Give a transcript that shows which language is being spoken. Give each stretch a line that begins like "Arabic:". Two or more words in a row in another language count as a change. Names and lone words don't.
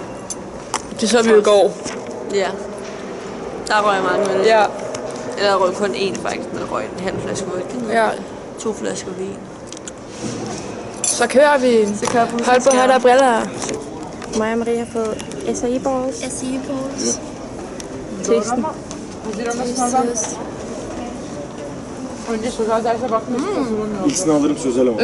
Danish: Det så vi jo i går. Ja. Der røg jeg mange øl. Ja. Eller jeg røg kun én faktisk, men jeg røg en halv flaske vodka. Ja. 2 flasker vin. Så kører vi. Hold på, hold der briller. Mig og Maria har fået
English: acai balls. Acai balls.
Danish: Testen.
Turkish: İkisini alırım söz alamam.